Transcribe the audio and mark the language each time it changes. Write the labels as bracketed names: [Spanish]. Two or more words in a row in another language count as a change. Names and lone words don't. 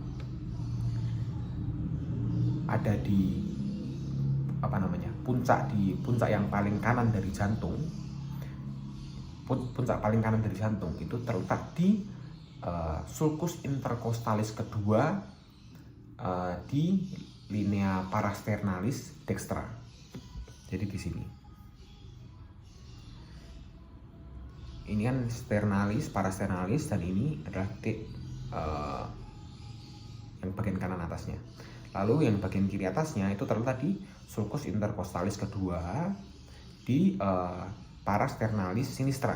[Indonesian] Ada di puncak yang paling kanan dari jantung. Puncak paling kanan dari jantung itu terletak di [Latin] sulcus intercostalis [Indonesian] kedua di [Latin] linea parasternalis dextra. [Indonesian] Jadi di sini. Ini kan sternalis, parasternalis, dan ini adalah titik yang bagian kanan atasnya. Lalu yang bagian kiri atasnya itu terletak di [Latin] sulcus intercostalis [Indonesian] kedua di [Latin] parasternalis sinistra.